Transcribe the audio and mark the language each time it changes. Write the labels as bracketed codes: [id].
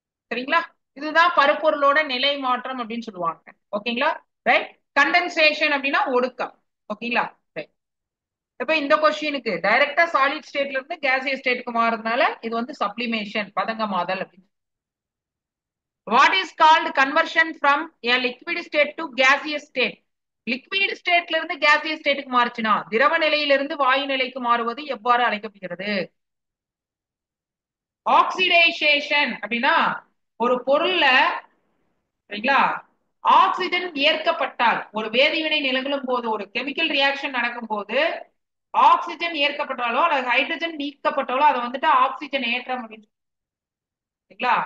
[ta] சரிங்களா, இதுதான் பருப்பொருளோட நிலை மாற்றம் அப்படின்னு சொல்லுவாங்க. ஓகேங்களா? ரைட். கண்டென்சேஷன் அப்படின்னா ஒடுக்கம். ஓகேங்களா? ரைட். இப்ப இந்த கொஸ்டினுக்கு டைரக்டா சாலிட் ஸ்டேட்ல இருந்து கேசியஸ் ஸ்டேட்டுக்கு மாறதுனால இது வந்து சப்ளிமேஷன், பதங்கமாதல் அப்படின்னு. [en] What is called conversion from a liquid state to gaseous state? [ta] Liquid ஸ்டேட்ல இருந்து கேசியஸ் ஸ்டேட்டுக்கு மாறுச்சுன்னா திரவ நிலையிலிருந்து வாயு நிலைக்கு மாறுவது எவ்வாறு அழைக்கப்படுகிறது? ஆக்சிடைசேஷன் அப்படின்னா ஒரு பொருள்ல, சரிங்களா, ஆக்சிஜன் ஏற்கப்பட்டால் ஒரு வேதிவினை நிகழும் போது ஒரு கெமிக்கல் ரியாக்ஷன் நடக்கும் போது ஆக்சிஜன் ஏற்கப்பட்டாலோ அல்லது ஹைட்ரஜன் நீக்கப்பட்டாலோ அதை வந்துட்டு ஆக்சிஜன் ஏற்றம் அப்படின்னு சரிங்களா?